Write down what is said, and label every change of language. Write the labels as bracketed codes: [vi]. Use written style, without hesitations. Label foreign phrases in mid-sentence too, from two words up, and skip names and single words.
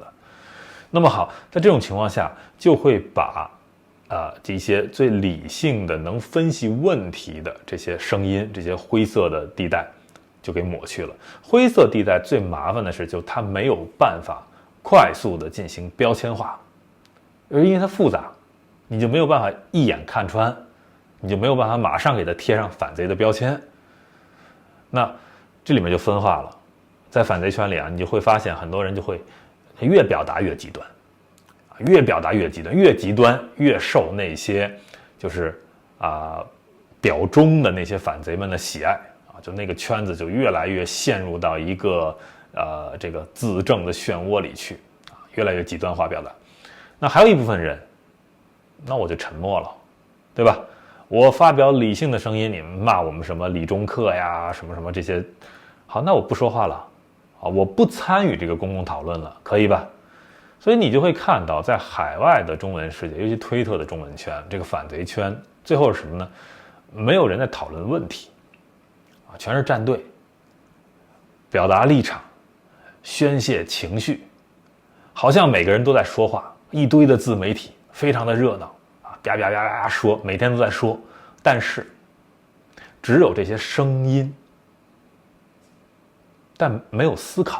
[zh] 那麼好，在這種情況下，就會把這些最理性的、能分析問題的這些聲音、這些灰色的地帶，就給抹去了。灰色地帶最麻煩的是，就它沒有辦法快速的進行標籤化，因為它複雜，你就沒有辦法一眼看穿，你就沒有辦法馬上給它貼上反賊的標籤。那這裡面就分化了，在反賊圈裡啊，你就會發現很多人就會越表達越極端。越表達越極端，越極端越受那些就是表忠的那些反賊們的喜愛啊，就那個圈子就越來越陷入到一個這個自證的漩渦裡去啊，越來越極端化表達。那還有一部分人，那我就沉默了，對吧？我發表理性的聲音，你們罵我們什麼理中客呀，什麼什麼這些，好，那我不說話了啊，我不參與這個公共討論了，可以吧？所以你就會看到，在海外的中文世界，尤其推特的中文圈，這個反賊圈，最後是什麼呢？沒有人在討論問題，啊，全是站隊，表達立場，宣洩情緒，好像每個人都在說話，一堆的自媒體，非常的熱鬧啊，啪啪啪啪說，每天都在說，但是只有這些聲音，但沒有思考。